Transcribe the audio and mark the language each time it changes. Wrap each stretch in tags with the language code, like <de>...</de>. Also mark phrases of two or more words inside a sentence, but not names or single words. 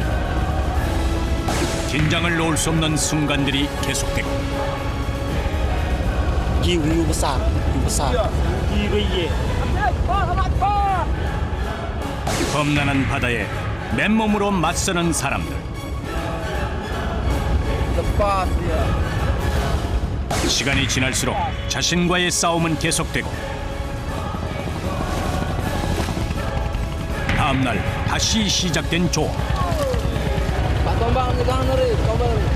<ko>긴장을 놓을 수 없는 순간들이 계속되고</ko> <id>Hiu besar,</id> <ko>험난한 바다에 맨몸으로 맞서는 사람들.</ko> <id>Lepas dia.</id> <ko>시간이 지날수록 자신과의 싸움은 계속되고 다음날 다시 시작된 조업.</ko> <id>Pak Tombang pegang nuri, Tombang.</id>